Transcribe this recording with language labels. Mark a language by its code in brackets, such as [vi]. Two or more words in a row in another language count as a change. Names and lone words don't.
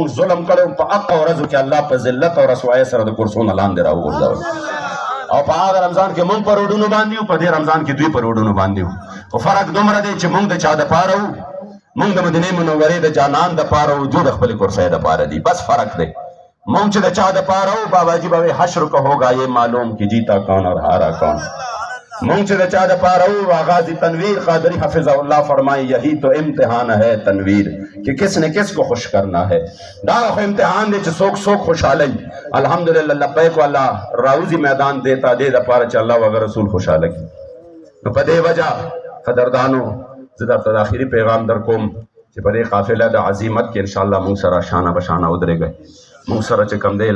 [ps] موږ ظلم کړی په هغه ورځو کې الله په ذلت او رسوایۍ سره د کرسونه لاندې راوغورځول او په هغه رمضان کې موږ په روډونو باندې یو په دې رمضان کې دوی په روډونو باندې یو خو فرق دومره دی چې موږ د چا دپاره وو موږ د مدینې منورې د جانان دپاره وو دوی د خپلې کرسۍ دپاره دي بس فرق دی موږ چې د چا دپاره وو باباجي به [ur] حشر کو ہوگا یہ معلوم کہ جیتا کون اور ہارا کون [ps] موږ چې د چا دپاره وو آغازی تنویر قادری [ur] حفظ اللہ فرمائے یہی تو امتحان ہے تنویر کہ کس نے کس کو خوش کرنا ہے [ps] دا خو امتحان دی چې څوک څوک خوشحالی الحمدلله لبیک والا راوزی میدان دیتا دې دپاره چې الله وغه رسول خوشحاله کړي نو په دې وجه قدردانو زه درته د آخري پیغام در کوم چې په دې قافله د عظیمت کې انشاءالله موږ سره شانه بشانه ودرېږئ موږ سره چې کوم دی